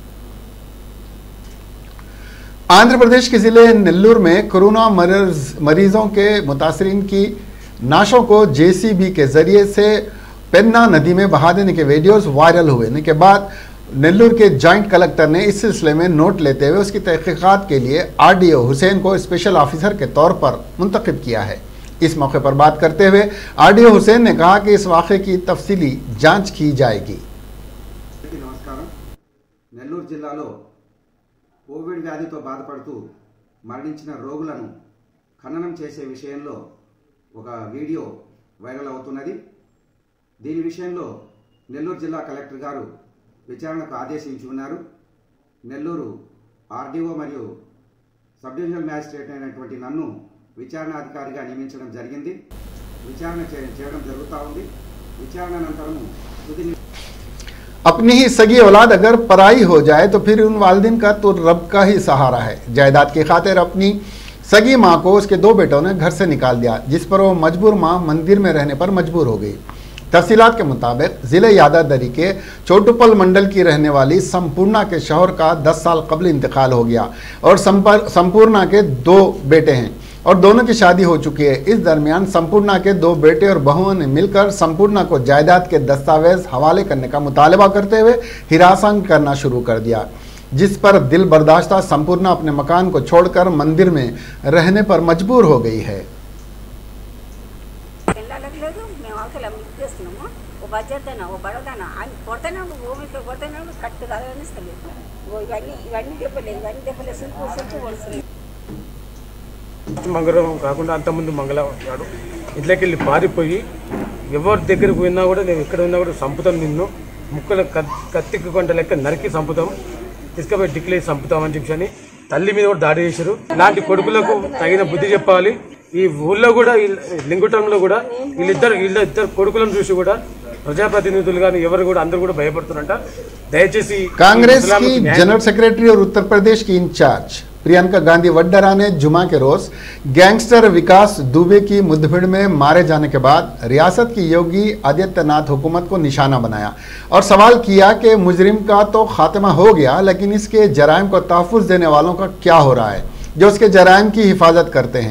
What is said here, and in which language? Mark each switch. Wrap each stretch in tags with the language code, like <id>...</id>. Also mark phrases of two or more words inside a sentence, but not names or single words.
<ur>آندھرا پردیش کے ضلعے نیلور میں کورونا مریضوں کے متاثرین کی نعشوں کو JCB کے ذریعے سے پینا ندی میں بہا دینے کے ویڈیوز وائرل ہوئے کے بعد نیلور کے</ur> <en>joint collector</en> <ur>نے اس سلسلے میں نوٹ لیتے ہوئے اس کی تحقیقات کے لیے RDO حسین کو</ur> <en>special officer</en> <ur>کے طور پر منتخب کیا ہے. اس موقع پر بات کرتے ہوئے RDO حسین نے کہا کہ اس واقعے کی تفصیلی جانچ کی جائے گی.</ur> <te>నమస్కారం. నెల్లూరు జిల్లాలో కోవిడ్ వ్యాధితో బాధపడుతూ మరణించిన రోగులను ఖననం చేసే విషయంలో ఒక</te> <en>video viral</en> <te>అవుతున్నది. దీని విషయంలో నెల్లూరు జిల్లా కలెక్టర్ గారు విచారణకు ఆదేశించి ఉన్నారు. నెల్లూరు RDO మరియు</te> <en>sub divisional magistrate</en> <te>అయినటువంటి నన్ను విచారణాధికారిగా నియమించడం జరిగింది. విచారణ చేయడం జరుగుతూ ఉంది. విచారణ అనంతరం తుది</te> <ur>اپنی ہی سگی اولاد اگر پرائی ہو جائے تو پھر ان والدین کا تو رب کا ہی سہارا ہے. جائیداد کی خاطر اپنی سگی ماں کو اس کے 2 بیٹوں نے گھر سے نکال دیا، جس پر وہ مجبور ماں مندر میں رہنے پر مجبور ہو گئی. تفصیلات کے مطابق ضلعے یادادری کے چوٹوپل منڈل کی رہنے والی سمپورنا کے شوہر کا 10 سال قبل انتقال ہو گیا اور سمپورنا کے 2 بیٹے ہیں اور دونوں کی شادی ہو چکی ہے. اس درمیان سمپورنا کے 2 بیٹے اور بہوؤں نے مل کر سمپورنا کو جائیداد کے دستاویز حوالے کرنے کا مطالبہ کرتے ہوئے حراست کرنا شروع کر دیا، جس پر دل برداشتہ سمپورنا اپنے مکان کو چھوڑ کر مندر میں رہنے پر مجبور ہو گئی ہے.</ur> <te>మంగళవారం కాకుండా అంతకుముందు మంగళవారం నాడు ఇంట్లోకి వెళ్ళి పారిపోయి ఎవరి దగ్గరికి పోయినా కూడా నేను ఎక్కడ ఉన్నా కూడా సంపుతాం, నిన్ను ముక్కలు కత్తికి కొంట లెక్క నరికి సంపుతాం, తీసుకుపోయి డిక్లేసి చంపుతామని చెప్పని తల్లి మీద కూడా దాడి చేశారు. ఇలాంటి కొడుకులకు తగిన బుద్ధి చెప్పాలి. ఈ ఊళ్ళో కూడా లింగుటంలో కూడా వీళ్ళిద్దరు కొడుకులను చూసి కూడా ప్రజాప్రతినిధులు కానీ ఎవరు కూడా అందరూ కూడా భయపడుతున్నారంట. దయచేసి</te> <ur>کانگریس کی</ur> <en>general secretary</en> <ur>اور اتر پردیش کی انچارج پرینکا گاندھی وڈرا نے جمعہ کے روز گینگسٹر وکاس دوبے کی مٹھ بھیڑ میں مارے جانے کے بعد ریاست کی یوگی آدتیہ ناتھ حکومت کو نشانہ بنایا اور سوال کیا کہ مجرم کا تو خاتمہ ہو گیا، لیکن اس کے جرائم کو تحفظ دینے والوں کا کیا ہو رہا ہے جو اس کے جرائم کی حفاظت کرتے ہیں.</ur>